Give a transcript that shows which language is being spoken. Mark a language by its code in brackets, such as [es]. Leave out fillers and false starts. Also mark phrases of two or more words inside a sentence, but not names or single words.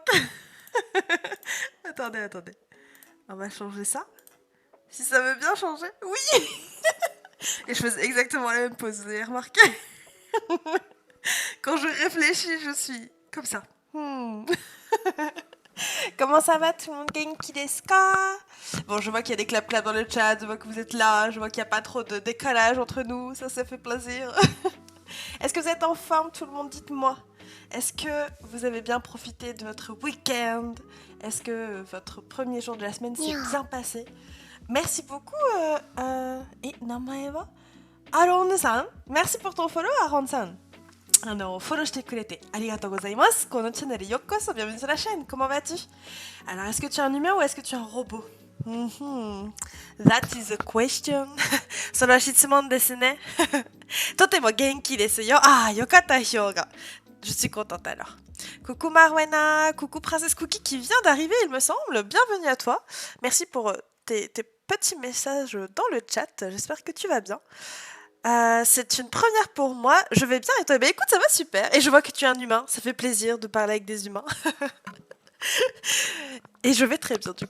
[fr] Attendez. On va changer ça. Si ça veut bien changer. Oui. Et je faisais exactement la même pose, vous avez remarqué? Quand je réfléchis, je suis comme ça. Comment ça va tout le monde? [ja] 元気ですか? [fr] Bon, je vois qu'il y a des clap-clap dans le chat, je vois que vous êtes là, je vois qu'il n'y a pas trop de décalage entre nous, ça fait plaisir. Est-ce que vous êtes en forme tout le monde? Dites-moi. Est-ce que vous avez bien profité de votre week-end? Est-ce que votre premier jour de la semaine s'est bien passé? Merci beaucoup, [ja] 名前は? [fr] Aaron-san. Merci pour ton follow, Aaron-san. [ja] Follow してくれてありがとうございます。このチャンネルようこそ、 [fr] bienvenue sur la chaîne. Comment vas-tu? Alors, est-ce que tu es un humain ou est-ce que tu es un robot? [en] That is a question. [ja] それは質問ですね。とても元気ですよ。ああ、よかった、ひょうが。 [fr] Je suis contente alors. Coucou Marwena, coucou Princesse Cookie qui vient d'arriver, il me semble. Bienvenue à toi. Merci pour tes petits messages dans le chat. J'espère que tu vas bien. C'est une première pour moi. Je vais bien et toi? Écoute, ça va super. Et je vois que tu es un humain. Ça fait plaisir de parler avec des humains. Et je vais très bien du coup.